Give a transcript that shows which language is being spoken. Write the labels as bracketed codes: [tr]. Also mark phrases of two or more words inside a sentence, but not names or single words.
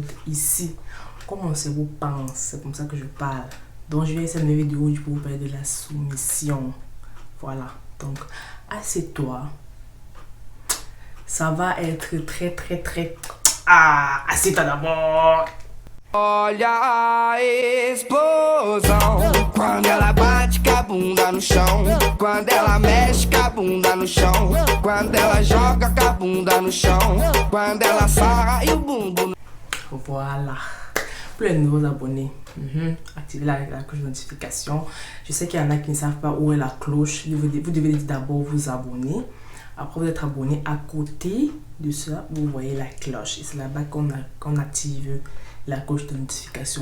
[fr] Ici, comme mon cerveau pense, c'est comme ça que je parle. Donc je vais essayer de mes vidéos pour vous parler de la soumission. Voilà, donc assieds-toi. Ça va être très... Ah, assieds-toi d'abord. [pt] Olha a explosão quando ela bate com a bunda no chão, quando ela mexe com a bunda no chão, quando ela joga com a bunda no chão, quando ela sarra e o bumbum. [fr] Voilà. Pour les nouveaux abonnés, activez la cloche de notification. Je sais qu'il y en a qui ne savent pas où est la cloche. Vous devez d'abord vous abonner. Après vous êtes abonné, à côté de ça, vous voyez la cloche. Et c'est là-bas qu'on active la cloche de notification.